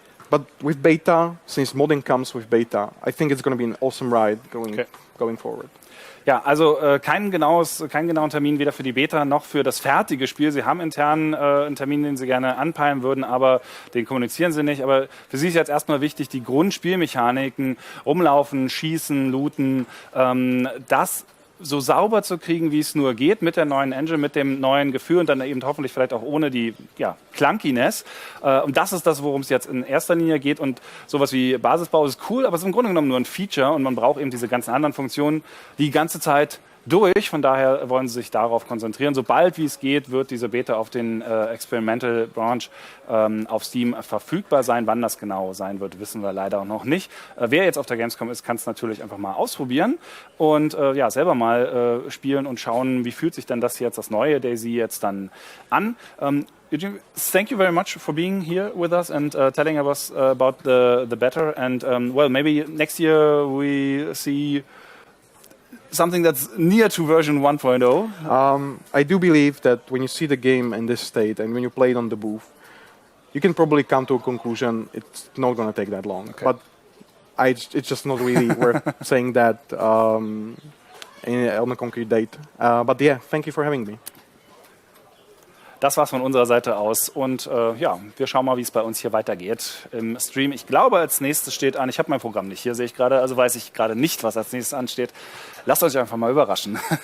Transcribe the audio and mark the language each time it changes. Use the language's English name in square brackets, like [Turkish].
[English] But with beta, since modding comes with beta, I think it's going to be an awesome ride going forward. [German] Ja, also keinen genauen Termin weder für die Beta noch für das fertige Spiel. Sie haben intern einen Termin, den Sie gerne anpeilen würden, aber den kommunizieren Sie nicht. Aber für Sie ist jetzt erstmal wichtig, die Grundspielmechaniken, rumlaufen, schießen, looten, das so sauber zu kriegen, wie es nur geht, mit der neuen Engine, mit dem neuen Gefühl und dann eben hoffentlich vielleicht auch ohne die Clunkiness. Und das ist das, worum es jetzt in erster Linie geht. Und sowas wie Basisbau ist cool, aber es ist im Grunde genommen nur ein Feature und man braucht eben diese ganzen anderen Funktionen die ganze Zeit durch. Von daher wollen sie sich darauf konzentrieren. Sobald wie es geht, wird diese Beta auf den Experimental Branch auf Steam verfügbar sein. Wann das genau sein wird, wissen wir leider noch nicht. Wer jetzt auf der Gamescom ist, kann es natürlich einfach mal ausprobieren und selber mal spielen und schauen, wie fühlt sich denn das neue DayZ jetzt dann an. [English] Eugen, thank you very much for being here with us and telling us about the beta. And maybe next year we see something that's near to version 1.0. I do believe that when you see the game in this state and when you play it on the booth, you can probably come to a conclusion it's not going to take that long. Okay. But it's just not really worth saying that on a concrete date. But yeah, thank you for having me. [German] Das war's von unserer Seite aus und wir schauen mal, wie es bei uns hier weitergeht im Stream. Ich glaube, als nächstes steht an, ich habe mein Programm nicht hier, sehe ich gerade, also weiß ich gerade nicht, was als nächstes ansteht. Lasst euch einfach mal überraschen.